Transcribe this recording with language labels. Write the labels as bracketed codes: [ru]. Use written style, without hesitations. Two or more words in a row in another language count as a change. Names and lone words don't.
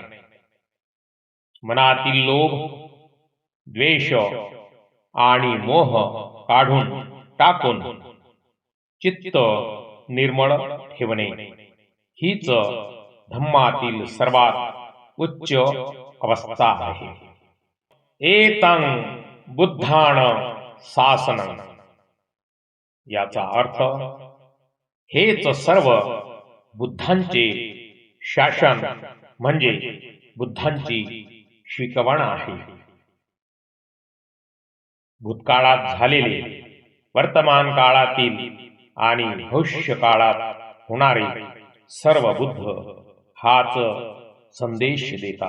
[mr] मनातील लोभ, द्वेष आणि मोह काढून टाकून चित्त निर्मळ ठेवणे हीच धम्मातील सर्वात उच्च अवस्था आहे. [pi] एतं बुद्धान शासनं [mr] याचा अर्थ हेच सर्व बुद्धांचे शासन म्हणजे बुद्धांची शिकवण आहे. भूतकाळात झालेले, वर्तमान काळातील आणि भविष्य काळात होणारे सर्व बुद्ध हाच संदेश देतात.